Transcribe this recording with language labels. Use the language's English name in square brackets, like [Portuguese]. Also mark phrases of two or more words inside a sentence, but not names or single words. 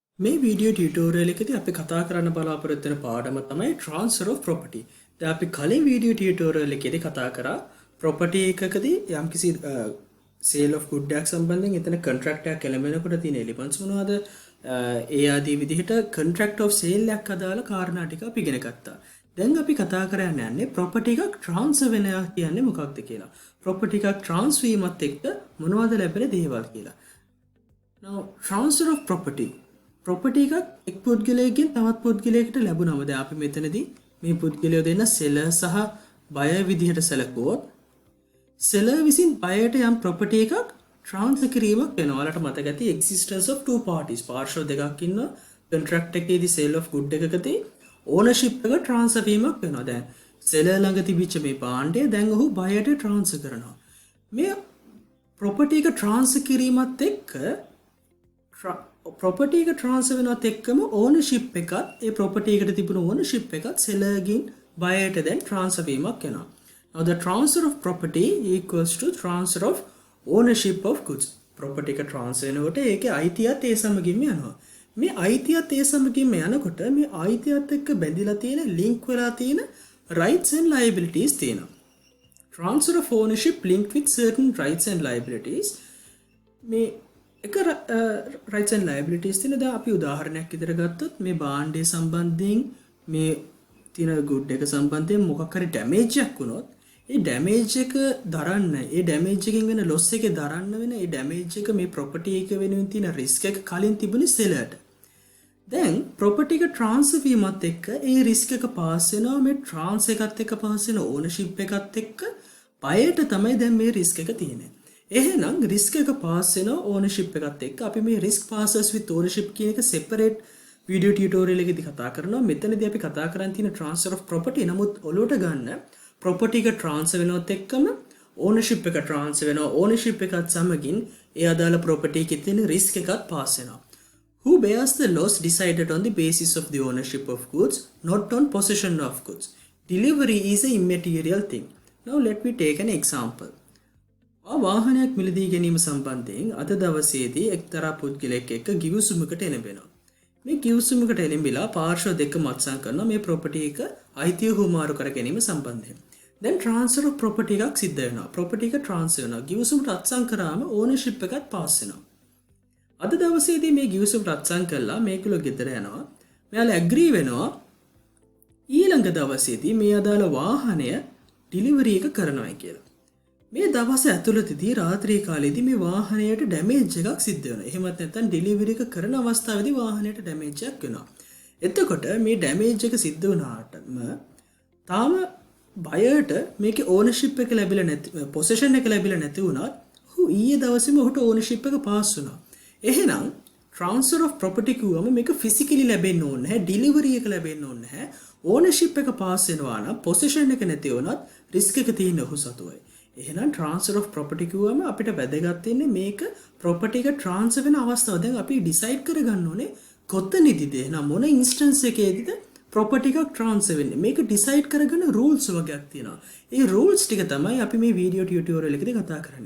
[Sinhala] මේ [English] video tutorial [Sinhala] එකේදී අපි කතා කරන්න බලාපොරොත්තු වෙන පාඩම තමයි [English] transfer of property. [Sinhala] දැන් අපි කලින් [English] video tutorial [Sinhala] එකේදී කතා කරා property එකකදී යම්කිසි [English] sale of good [Sinhala] එකක් සම්බන්ධයෙන් එතන contract එකක් එළඹෙනකොට තියෙන elements මොනවද? ඒ ආදී විදිහට [English] contract of sale [Sinhala] එකක් අදාළ කාරණා ටික අපි ඉගෙන ගත්තා. දැන් අපි කතා කරන්න යන්නේ property එකක් transfer වෙනවා කියන්නේ මොකක්ද කියලා. property එකක් transfer වීමත් එක්ක මොනවද ලැබෙන දේවල් කියලා. [English] Now transfer of property property [Sinhala] එකක් එක් පුද්ගලයෙක්ගෙන් තවත් පුද්ගලයෙකුට ලැබුණම දැන් අපි මෙතනදී මේ පුද්ගලයෝ දෙන්න seller සහ buyer විදිහට සැලකුවොත් seller විසින් buyerට යම් property එකක් transfer කිරීමක් වෙනවා. ඔයාලට මතක ඇති [English] existence of two parties [Sinhala] පාර්ශ්ව දෙකක් ඉන්නවා. contract එකේදී [English] sale of good [Sinhala] එකකදී ownership එක transfer වීමක් වෙනවා. දැන් seller ළඟ තිබිච්ච මේ භාණ්ඩය දැන් ඔහු buyerට transfer කරනවා. මේ property එක transfer කිරීමත් එක්ක property එක transfer වෙනවත් එක්කම ownership එකත් ඒ property එකට තිබුණු ownership එකත් seller ගෙන් buyerට දැන් transfer වීමක් වෙනවා. [English] Now the transfer of property equals to transfer of ownership of goods. [Sinhala] property එක transfer වෙනකොට ඒකේ අයිතියත් ඒ සමගින්ම යනවා. මේ අයිතියත් ඒ සමගින්ම යනකොට මේ අයිතියත් එක්ක බැඳිලා තියෙන link වෙලා තියෙන [English] rights and liabilities [Sinhala] තියෙනවා. [English] Transfer of ownership linked with certain rights and liabilities. [Sinhala] මේ එක [English] rights and liabilities [Sinhala] තියෙන දැන් අපි උදාහරණයක් විදිහට ගත්තොත් මේ භාණ්ඩය සම්බන්ධයෙන් මේ තියෙන good එක සම්බන්ධයෙන් මොකක් හරි damage එකක් වුණොත් ඒ damage එක දරන්න ඒ damage එකෙන් වෙන loss එක දරන්න වෙන ඒ damage එක මේ property එක වෙනුවෙන් තියෙන risk එක කලින් තිබුණේ sellerට. දැන් property එක transfer වීමත් එක්ක ඒ risk එක pass වෙනවා මේ transfer එකත් එක්ක pass වෙන ownership එකත් එක්ක buyerට තමයි දැන් මේ risk එක තියෙන්නේ. එහෙනම් risk එක pass වෙන ownership එකත් එක්ක අපි මේ [English] risk passes with ownership [Sinhala] කියන එක [English] separate video tutorial [Sinhala] එකේදී කතා කරනවා. මෙතනදී අපි කතා කරන් තියෙන [English] transfer of property. [Sinhala] නමුත් ඔලුවට ගන්න property එක transfer වෙනවත් එක්කම ownership එක transfer වෙනවා. ownership එකත් සමගින් ඒ අදාළ property එකේ තියෙන risk එකත් pass වෙනවා. [English] Who bears the loss decided on the basis of the ownership of goods, not on possession of goods. Delivery is a immaterial thing. Now let me take an example. [Sinhala] වාහනයක් මිලදී ගැනීම සම්බන්ධයෙන් අද දවසේදී එක්තරා පුද්ගලයෙක් එක්ක ගිවිසුමකට එළඹෙනවා. මේ ගිවිසුමකට එළඹිලා පාර්ශ්ව දෙකම අත්සන් කරනවා මේ ප්‍රොපර්ටි එක අයිතිය හුවමාරු කර ගැනීම සම්බන්ධයෙන්. දැන් [English] transfer of property [Sinhala] එකක් සිද්ධ වෙනවා. property එක transfer වෙනවා. ගිවිසුමට අත්සන් කරාම ownership එකත් pass වෙනවා. අද දවසේදී මේ ගිවිසුමට අත්සන් කළා මේගොල්ලෝ ගෙදර යනවා. මෙයාලා agree වෙනවා ඊළඟ දවසේදී මේ අදාළ වාහනය delivery එක කරනවා කියලා. මේ දවස ඇතුළතදී රාත්‍රී කාලයේදී මේ වාහනයට ඩැමේජ් එකක් සිද්ධ වෙනවා. එහෙමත් නැත්නම් ඩෙලිවරි එක කරන අවස්ථාවේදී වාහනයට ඩැමේජ් එකක් වෙනවා. එතකොට මේ ඩැමේජ් එක සිද්ධ වුණාටම තාම බයර්ට මේකේ ඕනර්ෂිප් එක ලැබිලා නැති පොසෙෂන් එක ලැබිලා නැති වුණත් ඔහු ඊයේ දවසේම ඔහුට ඕනර්ෂිප් එක පාස් වුණා. එහෙනම් [English] transfer of property [Sinhala] කිව්වම මේක physically ලැබෙන්න ඕනේ නැහැ. ඩෙලිවරි එක ලැබෙන්න ඕනේ නැහැ. ඕනර්ෂිප් එක පාස් වෙනවා නම් පොසෙෂන් එක නැති වුණත් රිස්ක් එක තියෙන ඔහු සතුවයි. එහෙනම් [English] transfer of property [Sinhala] කිව්වම අපිට වැදගත් වෙන්නේ මේක property එක transfer වෙන අවස්ථාව. දැන් අපි decide කරගන්න ඕනේ කොතනදීද එහෙනම් මොන instance එකේදීද property එකක් transfer වෙන්නේ. මේක decide කරගන්න rules වගේක් තියෙනවා. ඒ rules ටික තමයි අපි මේ [English] video tutorial [Sinhala] එකේදී කතා කරන්නේ.